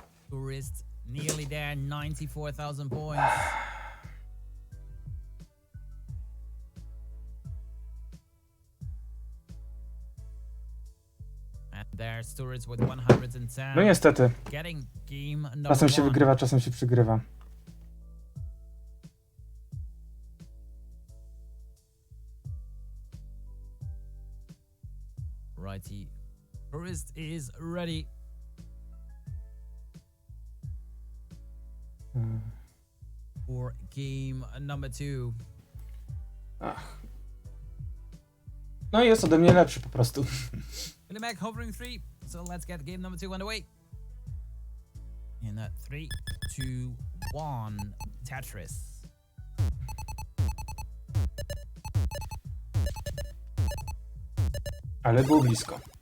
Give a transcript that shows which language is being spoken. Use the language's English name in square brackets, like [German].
[English] Tourist nearly there, 94,000 points. And there's Tourist with 110. [Polish] No niestety. [English] Getting game number [Polish] Czasem się [English] 1. [Polish] wygrywa, czasem się przegrywa. [English] Righty. Tourist is ready. For game number 2. Ach. [Polish] No i jest ode mnie lepszy po prostu. [English] Billy Mac hovering 3. So let's get game number 2 underway. In 3, 2, 1. Tetris. [Polish] Ale było blisko.